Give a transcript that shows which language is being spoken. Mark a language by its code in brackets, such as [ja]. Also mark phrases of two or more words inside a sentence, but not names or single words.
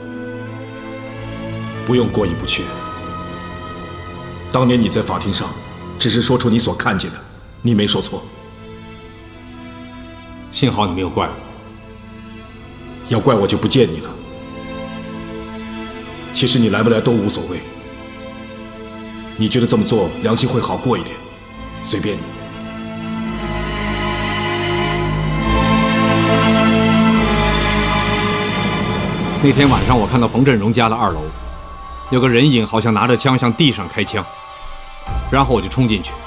[zh] 不用过意不去。当年你在法庭上，只是说出你所看见的，你没说错。幸好你没有怪我。要怪我就不见你了。其實你來不來都無所謂。你覺得這麼做良心會好過一點，隨便你。那天晚上，我看到馮振榮家的2樓，有個人影，好像拿着槍向地上開槍，然後我就衝進去。